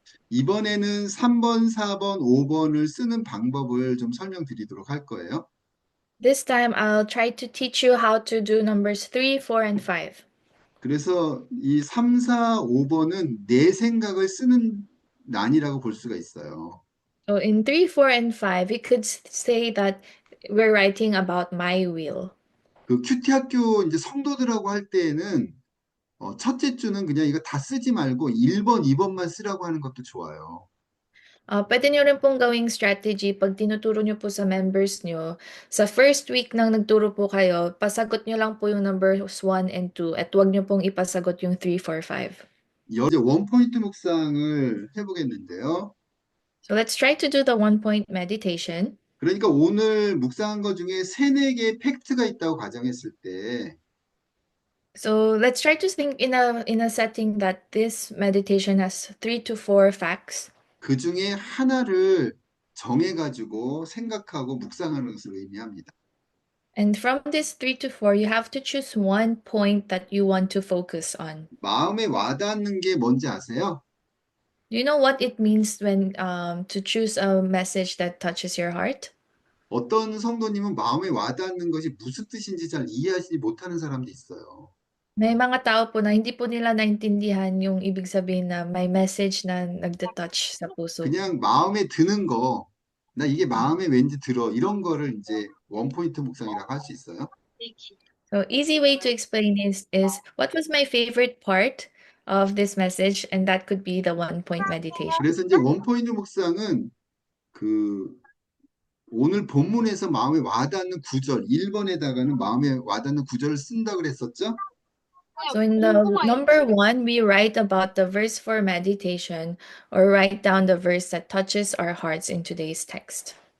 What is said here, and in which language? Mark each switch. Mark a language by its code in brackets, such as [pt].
[ko] 이번에는 3번, 4번, 5번을 쓰는 방법을 좀 설명드리도록 할 거예요. [en] This time, I'll try to teach you how to do numbers 3, 4, and 5. [ko] 그래서 이 3, 4, 5번은 내 생각을 쓰는 난이라고 볼 수가 있어요. [en] So in 3, 4, and 5, we could say that we're writing about my will. [ko] 그 큐티 학교 이제 성도들하고 할 때에는 첫째 주는 그냥 이거 다 쓰지 말고 1번, 2번만 쓰라고 하는 것도 좋아요. [tl] Pwede nyo rin pong gawing strategy pag tinuturo nyo po sa members nyo. Sa first week nang nagturo po kayo, pasagot nyo lang po yung numbers 1 and 2 at huwag nyo pong ipasagot yung 3, 4, 5. [ko] 이제 원포인트 묵상을 해보겠는데요. [en] So let's try to do the 1-point meditation. [ko] 그러니까 오늘 묵상한 것 중에 3, 4개의 팩트가 있다고 가정했을 때 [en] So let's try to think in a setting that this meditation has 3 to 4 facts. [ko] 그 중에 하나를 정해가지고 생각하고 묵상하는 것을 의미합니다. [en] And from this 3 to 4, you have to choose one point that you want to focus on. [ko] 마음에 와닿는 게 뭔지 아세요? [en] Do you know what it means when to choose a message that touches your heart? [ko] 어떤 성도님은 마음에 와닿는 것이 무슨 뜻인지 잘 이해하지 못하는 사람도 있어요. [tl] May mga tao po na hindi po nila naintindihan yung ibig sabihin na may message na nagda-touch sa puso. [ko] 그냥 마음에 드는 거, 나 이게 마음에 왠지 들어, 이런 거를 이제 원포인트 묵상이라고 할 수 있어요. [en] So easy way to explain is what was my favorite part of this message, and that could be the 1-point meditation. [ko] 그래서 이제 원포인트 묵상은 그 오늘 본문에서 마음에 와닿는 구절, 1번에다가는 마음에 와닿는 구절을 쓴다 그랬었죠? [en] So in the number 1, we write about the verse for meditation or write down the verse that touches our hearts in today's text.